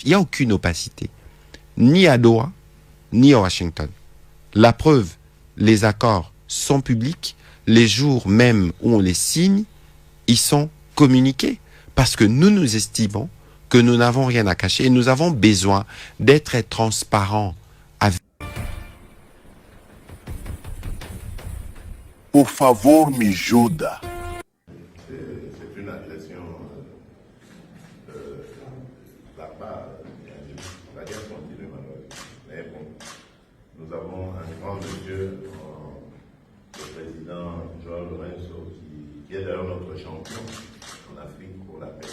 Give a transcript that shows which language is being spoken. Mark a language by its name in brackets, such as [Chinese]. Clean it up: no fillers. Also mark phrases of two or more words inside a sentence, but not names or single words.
[French] Il n'y a aucune opacité, ni à Doha, ni à Washington. La preuve, les accords sont publics, les jours même où on les signe, ils sont communiqués, parce que nous estimons que nous n'avons rien à cacher et nous avons besoin d'être transparents avec... [Portuguese] Por favor, me ajuda. [French] C'est une agression barbare. La guerre continue malheureusement. Mais bon, nous avons un grand monsieur, le président Joao Lourenço, qui est d'ailleurs notre champion en Afrique pour la paix.